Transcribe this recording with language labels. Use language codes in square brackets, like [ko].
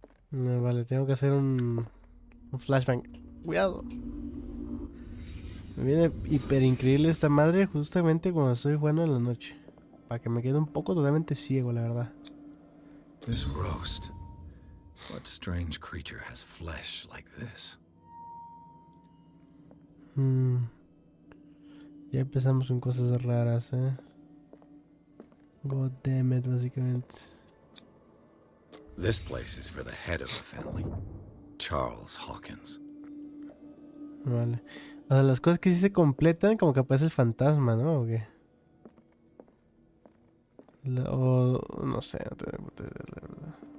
[es] No, vale, tengo que hacer un flashbang. Cuidado. Me viene hiper increíble esta madre justamente cuando estoy jugando en la noche. Para que me quede un poco totalmente ciego, la verdad. [en] This roast. What strange creature has flesh like this? [es] Ya empezamos con cosas raras, [en] God damn it, [es] básicamente. [en] This place is for the head of the family, Charles Hawkins. [es] Vale. O sea, las cosas que sí se completan, como que aparece el fantasma, ¿no? ¿O qué? O no sé, no tengo puta idea, la verdad.